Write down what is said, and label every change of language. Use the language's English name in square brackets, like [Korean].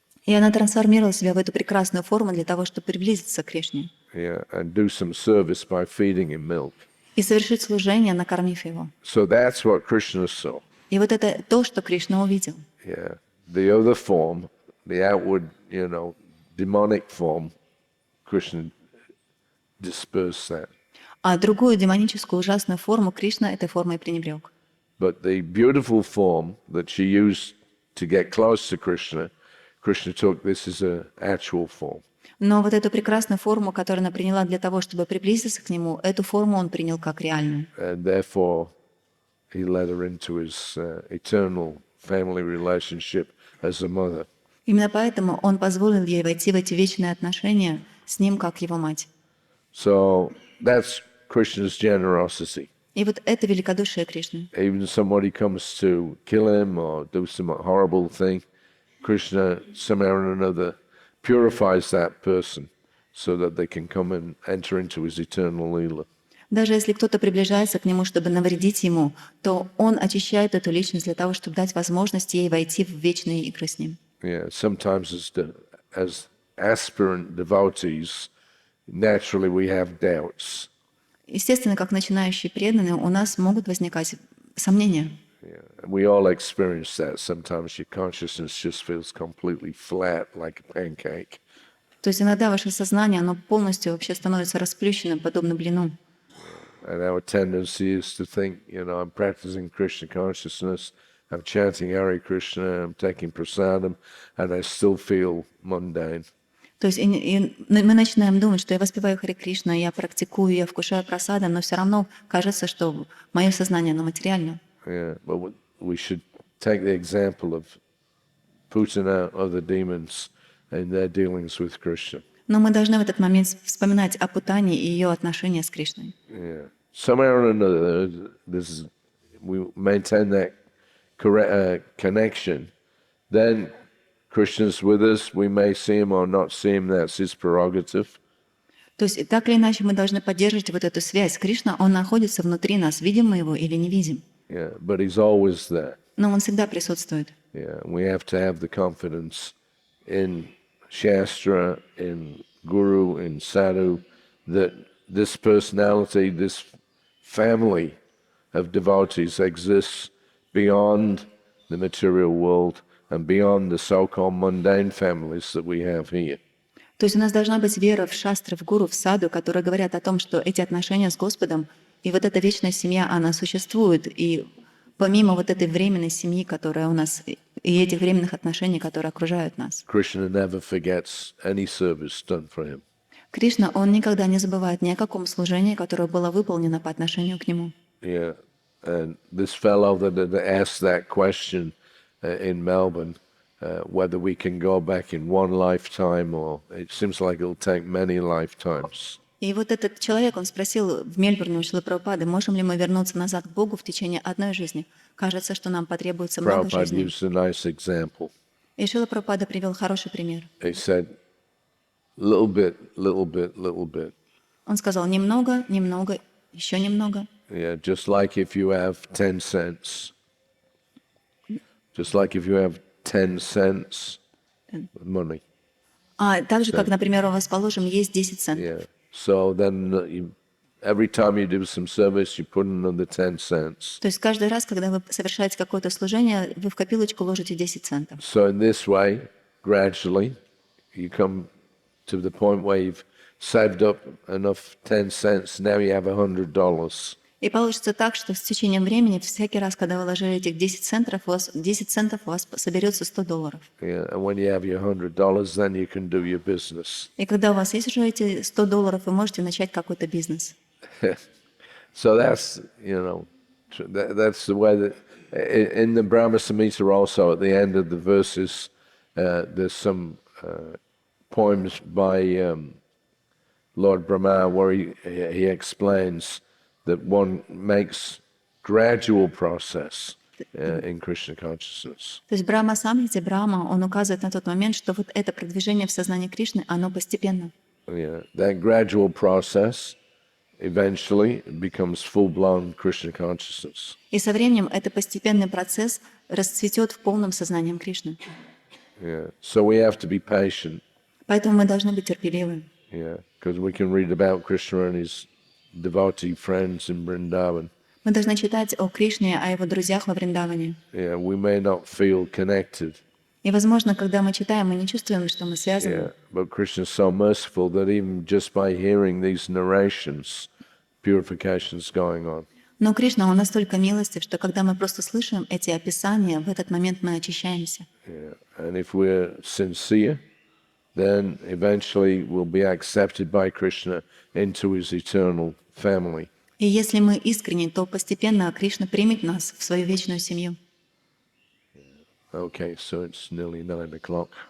[Russian] И она трансформировала себя в эту прекрасную форму для того, чтобы приблизиться к Кришне. [English] Yeah, and do some service by feeding him milk. [Russian] И совершить служение, накормив его. [English] So that's what Krishna saw. [Russian] И вот это то, что Кришна увидел. [English] Yeah, the other form, the outward, demonic form, Krishna dispersed that. [Russian] А другую демоническую ужасную форму Кришна этой формой пренебрег. [English] But the beautiful form that she used to get close to Krishna, Krishna took this as an actual form. [Russian] Но вот эту прекрасную форму, которую она приняла для того, чтобы приблизиться к нему, эту форму он принял как реальную. [English] And therefore, he led her into his eternal family relationship as a mother. [Russian] Именно поэтому он позволил ей войти в эти вечные отношения с ним, как его мать. [English] So that's Krishna's generosity. [Russian] И вот это великодушие Кришны. [English] Even somebody comes to kill him or do some horrible thing, Krishna somehow or another purifies that person so that they can come and enter into his eternal lila. [Russian] Даже если кто-то приближается к нему, чтобы навредить ему, то он очищает эту личность для того, чтобы дать возможность ей войти в вечные игры с ним. [English] Yeah, sometimes as aspirant devotees, naturally we have doubts. [Russian] Естественно, как начинающие преданные, у нас могут возникать сомнения. [English] Yeah, we all experience that. Sometimes your consciousness just feels completely flat, like a pancake. [Russian] То есть иногда ваше сознание, оно полностью вообще становится расплющенным, подобно блину. [English] And our tendency is to think, I'm practicing Krishna consciousness, I'm chanting Hare Krishna, I'm taking prasadam, and I still feel mundane. [Russian] То есть мы начинаем думать, что я воспеваю Хари Кришна, я практикую, я вкушаю прасадам, но все равно кажется, что мое сознание, оно материально. [English] Yeah, but we should take the example of Putana, other demons, and their dealings with Krishna. [Russian] Но мы должны в этот момент вспоминать о Путане и ее отношения с Кришной. [English] Yeah. Somehow or another, we maintain that connection. Then Krishna's with us. We may see him or not see him. That's his prerogative. [Russian] То есть так или иначе мы должны поддерживать вот эту связь. Кришна, он находится внутри нас, видим мы его или не видим. [English] Yeah, but he's always there. [Russian] Но он всегда присутствует. [English] Yeah, we have to have the confidence in Shastra, in Guru, in Sadhu, that this personality, this family of devotees exists beyond the material world and beyond the so-called mundane families that we have here. [Russian] То есть у нас должна быть вера в шастры, в гуру, в саду, которые говорят о том, что эти отношения с Господом и вот эта вечная семья, она существует. И помимо вот этой временной семьи, которая у нас, и этих временных отношений, которые окружают нас. [English] Krishna never forgets any service done for him. [Russian] Кришна, он никогда не забывает ни о каком служении, которое было выполнено по отношению к нему. [English] Yeah, and this fellow that asked that question in Melbourne, whether we can go back in one lifetime or it seems like it'll take many lifetimes. [Russian] И вот этот человек, он спросил в Мельбурне у Шрилы Прабхупады, можем ли мы вернуться назад к Богу в течение одной жизни. Кажется, что нам потребуется много [English] Prabhupada [Russian] жизней. [English] used a nice example. [Russian] И Шрила Прабхупада привел хороший пример. [English] He said, little bit, little bit, little bit. [Russian] Он сказал немного, немного, еще немного. [English] Yeah, just like if you have 10 cents. Just like if you have 10 cents money. [Russian] А также, как, например, у вас, положим, есть 10 центов. [English] Yeah. So then every time you do some service, you put another 10 cents. [Russian] То есть каждый раз, когда вы совершаете какое-то служение, вы в копилочку ложите 10 центов. [English] So in this way, gradually, you come to the point where you've saved up enough 10 cents, now you have $100. [Russian] И получится так, что с течением времени, всякий раз, когда вы ложили этих 10 центов, у вас соберется $100. [English] Yeah, and when you have your $100, then you can do your business. [Russian] И когда у вас есть уже эти $100, вы можете начать какой-то бизнес. [English] So that's, that's the way that, in the Brahma Samhita also, at the end of the verses, there's some poems by Lord Brahma where he explains that one makes gradual process in Krishna consciousness. [Russian] То есть в Брахма Самхите Брахма, он указывает на тот момент, что вот это продвижение в сознании Кришны, оно постепенно. [English] Yeah, that gradual process eventually becomes full-blown Krishna consciousness. [Russian] И со временем этот постепенный процесс расцветет в полном сознании Кришны. [English] Yeah, so we have to be patient. [Russian] Поэтому мы должны быть терпеливы. [English] Yeah, because we can read about Krishna and his devotee friends in Vrindavan. [Russian] Мы должны читать о Кришне, о его друзьях во Вриндаване. [English] Yeah, we may not feel connected. [Russian] И, возможно, когда мы читаем, мы не чувствуем, что мы связаны. [English] Yeah, but Krishna is so merciful that even just by hearing these narrations, purification is going on. [Russian] Но Кришна, он настолько милостив, что когда мы просто слышим эти описания, в этот момент мы очищаемся. [English] Yeah, and if we're sincere, then eventually we'll be accepted by Krishna into his eternal family. [Russian] И если мы искренни, то постепенно Кришна примет нас в свою вечную семью. [English] Okay, so it's nearly 9 o'clock.